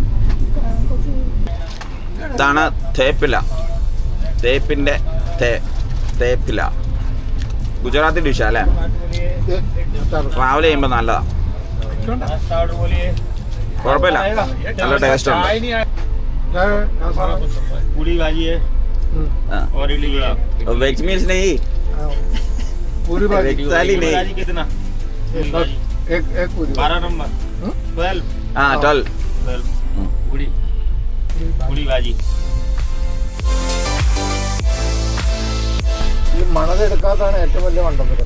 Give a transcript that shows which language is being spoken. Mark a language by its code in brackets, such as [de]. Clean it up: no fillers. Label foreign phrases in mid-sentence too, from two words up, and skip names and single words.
[ml] ഇതാണ് തേപ്പില. തേപ്പിൻ്റെ തേപ്പില ഗുജറാത്തി ഡിഷാ അല്ലേ? ട്രാവൽ ചെയ്യുമ്പോൾ നല്ലതാണ്. കുഴപ്പമില്ല, നല്ല ടേസ്റ്റ് ഉണ്ട്. [hi] वेज मील्स नहीं, पूरी भाजी साली नहीं। कितना? एक पूरी 12 नंबर 12 हाँ 12 पूरी पूरी भाजी. [ml] ഈ മണലെടുക്കാത്തതാണ് ഏറ്റവും വലിയ മണ്ടത്തരം.